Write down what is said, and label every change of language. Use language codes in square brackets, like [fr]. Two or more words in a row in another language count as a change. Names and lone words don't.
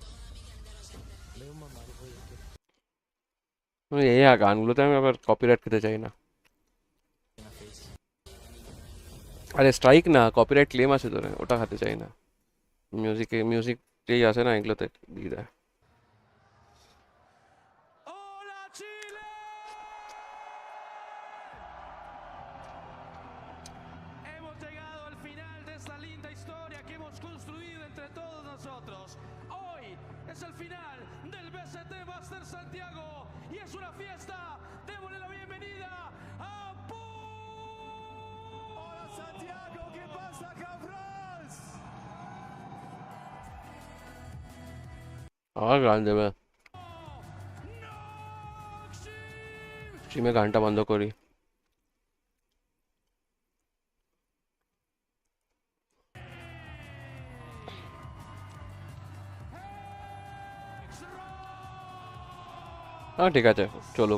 [ko] 매운맛 많이 보여줄게. [bn] এই গানগুলোতে আমি আবার কপিরাইট খেতে চাই না আরে স্ট্রাইক না [en] copyright claim [bn] আছে তোরে ওটা খেতে চাই না মিউজিক যেই আছে না এগুলোতে দিয়ে দেয় [es] Hemos llegado al final de esta linda historia que hemos construido entre todos nosotros. Hoy es el final del BCT Master Santiago y es una fiesta. Démosle la bienvenida a Hola Santiago, ¿qué pasa, cabrones? [bn] আর গান দেবে স্ট্রিমে গানটা বন্ধ করি হ্যাঁ ঠিক আছে চলুক